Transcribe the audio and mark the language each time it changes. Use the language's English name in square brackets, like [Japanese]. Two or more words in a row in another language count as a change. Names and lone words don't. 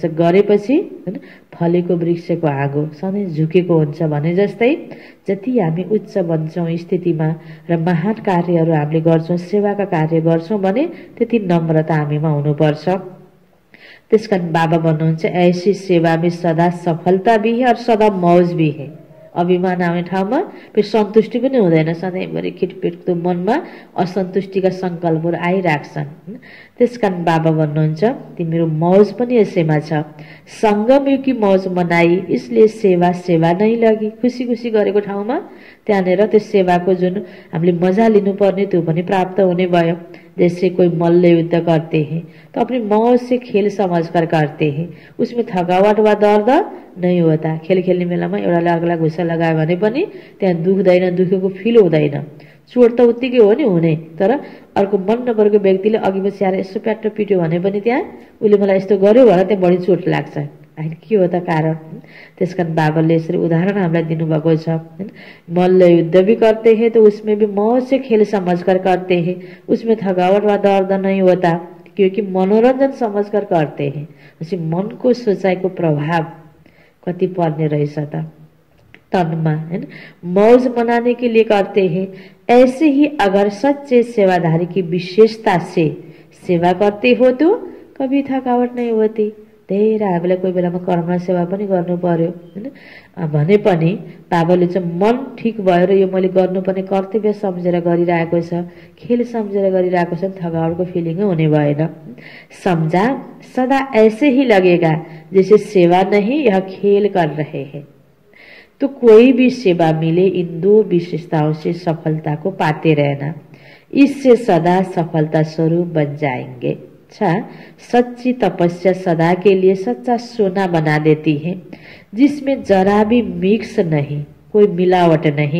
[Nepali] गरेपछि फलेको वृक्षको आगो सधैँ झुकेको हुन्छ भने जस्तै जति हामी उच्च बन्छौँ स्थितिमा र महान कार्यहरू हामीले गर्छौँ, सेवाका कार्य गर्छौँ भने त्यति नम्रता हामीमा हुनुपर्छ। त्यसकारण बाबा भन्नुहुन्छ [Hindi] ऐसी सेवा में सदा सफलता भी है और सदा मौज भी है। [Nepali] अभिमान आउने ठाउँमा फेरि सन्तुष्टि पनि हुँदैन। सधैँभरि खिटपिटको मनमा असन्तुष्टिका सङ्कल्पहरू आइराख्छन्। त्यसकारण बाबा भन्नुहुन्छ तिम्रो मौज पनि यसैमा छ। [Hindi] सङ्गम युकी मौज मनाई, इसलिए सेवा सेवा नै लगी। [Nepali] खुसी खुसी गरेको ठाउँमा त्यहाँनिर त्यो सेवाको जुन हामीले मजा लिनुपर्ने त्यो पनि प्राप्त हुने भयो। [Hindi] जैसे कोई मल्ल युद्ध करते हैं तो अपनी मौज से खेल समझकर करते हैं, उसमें थकावट वा दर्द नहीं होता। [Nepali] खेल खेल्ने बेलामा एउटाले अर्कोलाई घुसा लगायो भने पनि त्यहाँ दुख्दैन, दुखेको फिल हुँदैन। चोट त उत्तिकै हो नि हुने, तर अर्को मन नपरेको व्यक्तिले अघि पछि आएर यसो प्याट्ट पिट्यो भने पनि त्यहाँ उसले मलाई यस्तो गर्यो भने त्यहाँ बढी चोट लाग्छ। होइन, के हो त कारण? त्यसकारण बाबाले यसरी उदाहरण हामीलाई दिनुभएको छ। [Hindi] मल्ल युद्ध भी करते हैं तो उसमें भी मौज से खेल समझकर करते हैं, उसमें थकावट वा दर्द नहीं होता, क्योंकि मनोरंजन समझकर करते हैं। [Nepali] उसी मन को सोचाइको प्रभाव कति पर्ने रहेछ त तनमा, [Hindi] है। मौज मनाने के लिए करते हैं। ऐसे ही अगर सच्चे सेवाधारी की विशेषता से सेवा करते हो तो कभी थकावट नहीं होती। [Nepali] धेरै हामीलाई कोही बेलामा कर्म सेवा पनि गर्नु पर्यो, हैन। भने पनि बाबाले चाहिँ मन ठिक भएर यो मैले गर्नुपर्ने कर्तव्य सम्झेर गरिरहेको छ, खेल सम्झेर गरिरहेको छ, थकावटको फिलिङ हुने भएन। [Hindi] समझा, सदा ऐसे ही लगेगा जैसे सेवा नहीं यह खेल कर रहे हैं। तो कोई भी सेवा मिले इन दो विशेषताओं से सफलता को पाते रहना, इससे सदा सफलता स्वरूप बन जाएंगे। अच्छा, सच्ची तपस्या सदा के लिए सच्चा सोना बना देती है, जिसमें जरा भी मिक्स नहीं, कोई मिलावट नहीं।